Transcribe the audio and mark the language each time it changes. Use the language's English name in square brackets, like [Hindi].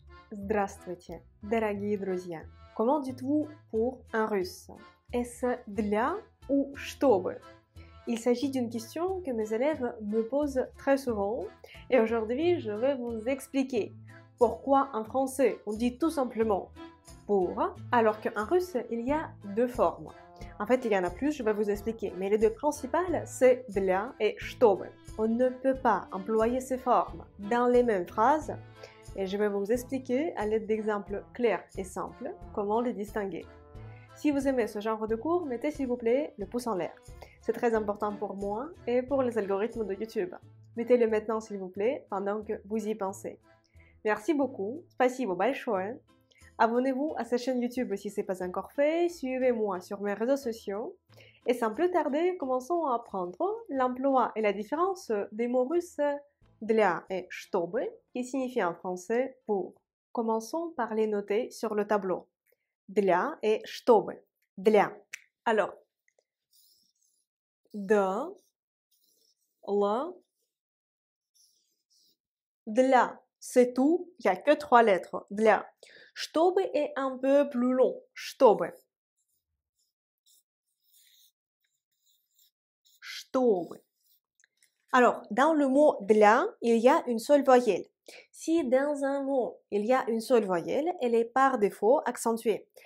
[Russian] Здравствуйте, дорогие друзья. [French] Comment dites-vous pour un russe? Est-ce для ou чтобы? Il s'agit d'une question que mes élèves me posent très souvent et aujourd'hui je vais vous expliquer pourquoi en français on dit tout simplement pour alors qu'en russe il y a deux formes. En fait il y en a plus, je vais vous expliquer, mais les deux principales c'est для et чтобы. On ne peut pas employer ces formes dans les mêmes phrases et je vais vous expliquer à l'aide d'exemples clairs et simples comment les distinguer. Si vous aimez ce genre de cours, mettez s'il vous plaît le pouce en l'air. C'est très important pour moi et pour les algorithmes de YouTube. Mettez-le maintenant s'il vous plaît pendant que vous y pensez. Merci beaucoup, [Russian] спасибо большое. [French] Abonnez-vous à cette chaîne YouTube si ce n'est pas encore fait, suivez-moi sur mes réseaux sociaux. Et sans plus tarder, commençons à apprendre l'emploi et la différence des mots russes для et чтобы, qui signifient en français pour. Commençons par les noter sur le tableau. [Russian] Для et чтобы. Для. Alors, д, л, для. [French] C'est tout, il n'y a que 3 lettres. [Russian] Для. [French] Чтобы est un peu plus long. [Russian] Чтобы. Чтобы. [French] Alors, dans le mot для, il y a une seule voyelle. Si dans un mot, il y a une seule voyelle, elle est par défaut accentuée.